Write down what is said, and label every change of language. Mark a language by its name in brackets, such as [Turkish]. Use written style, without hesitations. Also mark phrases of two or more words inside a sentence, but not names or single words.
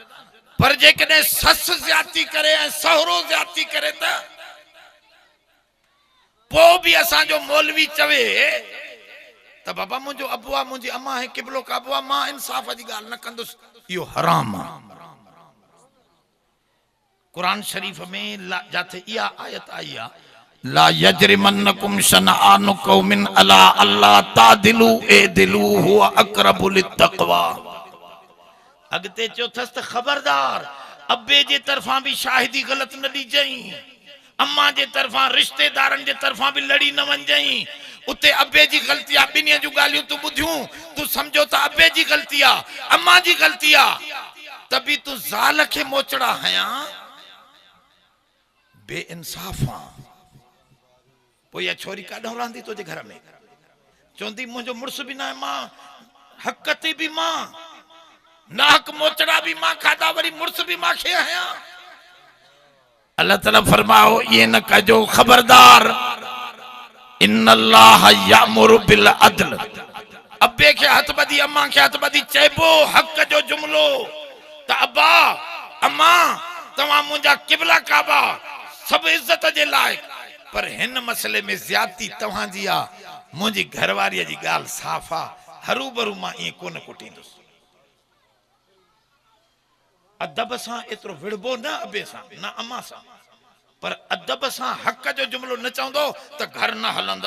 [Sindhi] पर जेकॾहिं सस ज्यादती करे ऐं सहुरो ज्यादती करे त पोइ बि असांजो मौलवी चवे त बाबा मुंहिंजो अबू आहे, मुंहिंजी अम्मा है किबलो काबो आहे, मां इंसाफ़ जी ॻाल्हि न कंदुसि, इहो हराम आहे। कुरान शरीफ में जाते इहा आयत आई आहे, [Arabic] لا يجرمنكم شنآن قوم على ألا تعدلوا اعدلوا هو أقرب للتقوى. [Sindhi] अगते चौथस त खबरदार अब्बे जे तरफा भी शाहिदी गलत न ॾिजई, अम्मा जे तरफा रिश्तेदारन जे तरफा भी लड़ी न वञजई। उते अब्बे जी गलती आ, ॿिन्ही जूं ॻाल्हियूं तूं ॿुधियूं, तूं समझो त अब्बे जी गलती आ, अम्मा जी गलती आ, तभी तूं ज़ाल खे मोचड़ा हया, बेइंसाफ़ आ। पोइ इहा छोरी काॾों रहंदी तुंहिंजे घर में? चवंदी मुंहिंजो मुड़ुस बि न आहे, मां हक़ ते बि मां, नाहक मोचड़ा भी मां खाधा, वरी मुड़ुस भी मां खे हया। अल्लाह ताला फरमाओ ये न कजो, खबरदार [Arabic] إن الله يأمر بالعدل. [Sindhi] अब्बे के हथ बदी, अम्मा के हथ बदी चइबो हक़ जो जुमलो त अब्बा अम्मा तव्हां मुंहिंजा किबला काबा, सब इज्जत जे लायक, पर हिन मसले में ज्यादती तव्हां जी आ, मुंहिंजी घरवारीअ जी ॻाल्हि साफ़ आ, हरूभरू मां ईअं कोन कुटींदुसि। अदब सां एतिरो विड़बो न अबे सां न अम्मा सां, पर अदब सां हक़ जो जुमलो न चवंदो त घर न हलंदा।